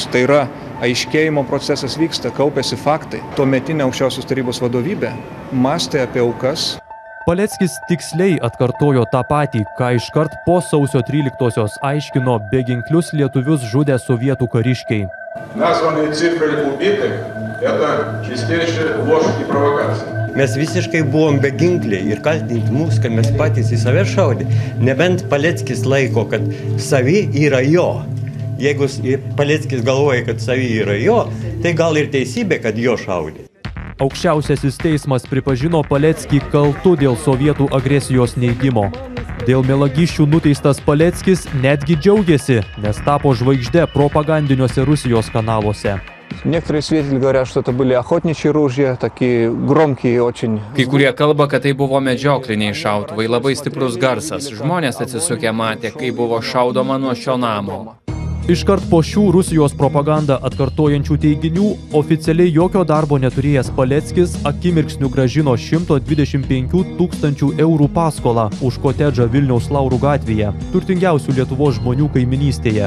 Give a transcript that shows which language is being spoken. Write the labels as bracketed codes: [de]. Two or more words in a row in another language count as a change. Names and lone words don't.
[lt] Tai yra, aiškėjimo procesas vyksta, kaupėsi faktai. Tuometinė aukščiausios tarybos vadovybė mąstė apie aukas. Paleckis tiksliai atkartojo tą patį, ką iškart po sausio 13-osios aiškino beginklius lietuvius žudę sovietų kariškiai. [ru] Названные цифры убитых – это чистейшая ложь и провокация. [lt] Mes visiškai buvom beginkliai ir kaltinti mus, kad mes patys į save šaudė. Nebent Paleckis laiko, kad savi yra jo. Jeigu Paleckis galvoja, kad savi yra jo, tai gal ir teisybė, kad jo šaudė. Aukščiausiasis teismas pripažino Paleckį kaltu dėl sovietų agresijos neigimo. Dėl melagiščių nuteistas Paleckis netgi džiaugiasi, nes tapo žvaigžde propagandiniuose Rusijos kanaluose. [ru] Некоторые свидетели говорят, что это были охотничьи ружья, такие громкие очень. [lt] Kai kurie kalba, kad tai buvo medžiokliniai šautuvai, labai stiprus garsas. Žmonės atsisukę matė, kai buvo šaudoma nuo šio namo. Iškart po šių Rusijos propagandą atkartojančių teiginių oficialiai jokio darbo neturėjęs Paleckis akimirksniu grąžino 125 000 eurų paskolą už kotedžą Vilniaus Laurų gatvėje, turtingiausių Lietuvos žmonių kaiminystėje.